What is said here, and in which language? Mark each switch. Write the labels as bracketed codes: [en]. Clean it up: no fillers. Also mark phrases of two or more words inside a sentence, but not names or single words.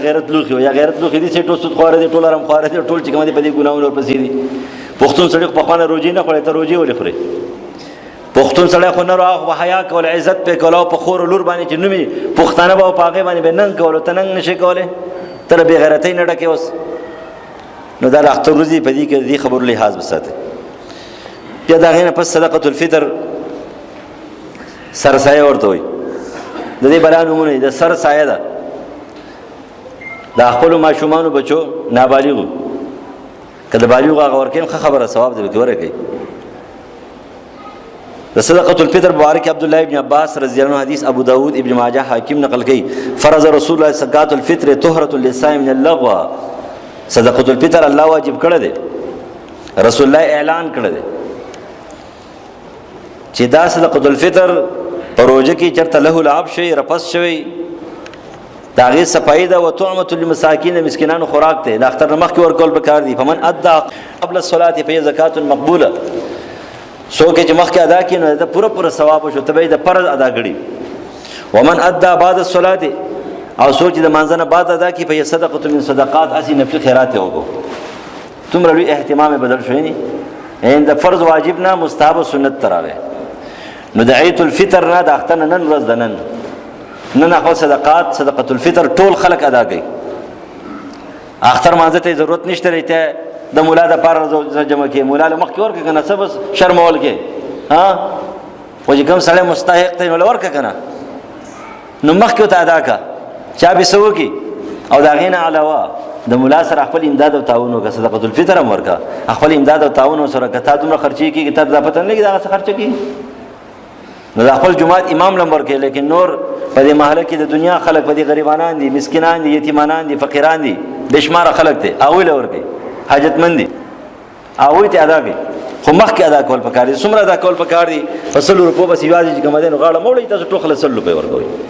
[ps] غیرت لوښي وایي یا غیرت لوښي دي چې ټول سود خواره دي ټول حرام خواره دي ټول چې کوم دي په دې ګناهونو ورپسې دي پښتون سړی خو پخوانه روجې نه خوړی ته روجې ولې خورې پښتون سړی خو نه راغ حیا کول عزت په کولو په خور لور باندې چې نومي پښتانه به په هغې باندې به ننګ کولو ته ننګ نشي کولی ته د بې غیرتۍ نه ډکې اوس نو دا د اختر ورځې په دې کې د دې خبرو لحاظ وساتئ بیا د هغې نه پس [ar] صدقة الفطر [ps] سرسایه ورته وایي د دې بلا نومونه د سر سایه ده د خپلو ماشومانو بچو نابالغو که د بالغو هغه ورکوي ښه خبره ثواب دی پکې ورکوي د [ar] صدقة الفطر [ps] مبارک عبدالله ابن عباس [ar] رضی الله عنه [ps] حدیث ابو داود ابن ماجه حاکم نقل کوي [ar] فرض رسول الله صدقة الفطر طهرة للصائم من اللغو صدقة الفطر [ps] الله واجب کړی دی رسول الله اعلان کړی دی چې دا [ar] صدقة الفطر [ps] په روژه کې چېرته له لعاب شوی رپس شوی د هغې صفایي ده [ar] وطعمة للمساکین [ps] د مسکینانو خوراک دی د اختر نه مخکې ورکول پکار دي [ar] فمن ادى قبل الصلاة فهي زکات مقبوله [ps] څوک چې مخکې ادا کړي نو د پوره ثواب وشو ته به یې د فرض ادا کړي [ar] ومن ادى بعد الصلاة [ps] او څوک چې د مانځه نه بعد ادا کړي [ar] فهي صدقة من صدقات [ps] هسې نفلي خیرات یې وکړو دومره لوی اهتمام یې بدل شوی نه د فرض واجب نه مستحب و سنت ته راغی نو د عید الفطر نه د اختر نه نن ورځ د نن خپل [ar] صدقة الفطر [ps] ټول خلک ادا کوي اختر مانځه ته ضرورت نشته دی ته د مولا د پاره جمع کې مولا له مخکې ورکړه که نه څه بس شرمول کې خو چې کوم سړی مستحق دی نو له ورکړه که نه نو مخکې ورته ادا کړه چا به څه وکړي او د هغې نه علاوه د مولا سره خپل امداد او تعاون وکړه [ar] صدقة الفطر [ps] هم ورکړه خپل امداد او تعاون سره که تا دومره خرچې کېږي تا ته دا پته نه لګي د هغه څه خرچه کېږي نو د خپل جومات امام لم ورکړي لیکن نور په دې محله کې د دنیا خلک په دې غریبانان دي مسکینان دي یتیمانان دي فقیران دي بې شماره خلک دي هغوی له ورکوي حاجتمند دي هغوی ته ادا کوي خو مخکې ادا کول پکار دي څومره ادا کول پکار دي په 100 روپو بس یوازې چې کومه دی نو غاړه مه وړئ تاسو ټول خلک 100 روپۍ ورکوئ